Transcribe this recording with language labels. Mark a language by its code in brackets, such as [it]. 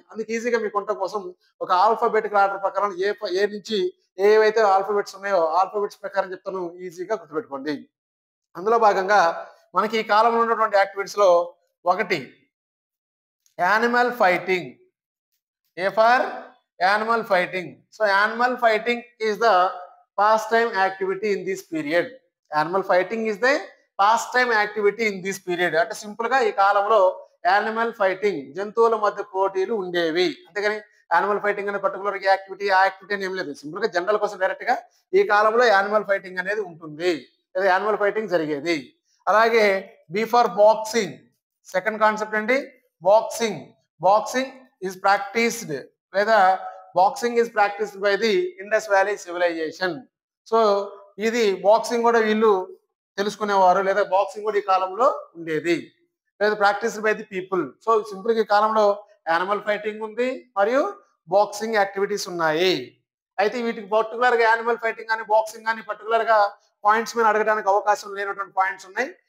[te] అందుకు ఈజీగా మీకు ఉండటం కోసం ఒక ఆల్ఫాబెటికల్ ఆర్డర్ ప్రకారం ఏ నుంచి ఏవైతే ఆల్ఫాబెట్స్ ఉన్నాయో ఆల్ఫాబెట్స్ ప్రకారం చెప్తాను, ఈజీగా గుర్తుపెట్టుకోండి. అందులో భాగంగా మనకి ఈ కాలంలో ఉన్నటువంటి యాక్టివిటీస్ లో ఒకటి animal fighting. [en] A for animal fighting. So animal fighting is the pastime activity in this period. Animal fighting is the pastime activity in this period. [te] అంటే సింపుల్ గా ఈ కాలంలో యానిమల్ ఫైటింగ్, జంతువుల మధ్య పోటీలు ఉండేవి. అంతేగాని యానిమల్ ఫైటింగ్ అనే పర్టికులర్ యాక్టివిటీ ఆ యాక్టివిటీ అని ఏం లేదు. సింపుల్ గా జనరల్ కోసం డైరెక్ట్ గా ఈ కాలంలో యానిమల్ ఫైటింగ్ అనేది ఉంటుంది, లేదా యానిమల్ ఫైటింగ్ జరిగేది. అలాగే [en] B for boxing. [te] Second concept ఏంటి? బాక్సింగ్. [en] Boxing is practiced, లేదా boxing is practiced by the Indus Valley civilization. [te] So ఇది బాక్సింగ్ కూడా వీళ్ళు తెలుసుకునేవారు, లేదా బాక్సింగ్ కూడా ఈ కాలంలో ఉండేది, లేదా [en] Practiced by the people. [te] So simple గా ఈ కాలంలో యానిమల్ ఫైటింగ్ ఉంది మరియు బాక్సింగ్ యాక్టివిటీస్ ఉన్నాయి. అయితే వీటికి పర్టికులర్ గా యానిమల్ ఫైటింగ్ కానీ బాక్సింగ్ కానీ పర్టికులర్ గా పాయింట్స్ మీద అడగడానికి అవకాశం లేనటువంటి పాయింట్స్ ఉన్నాయి.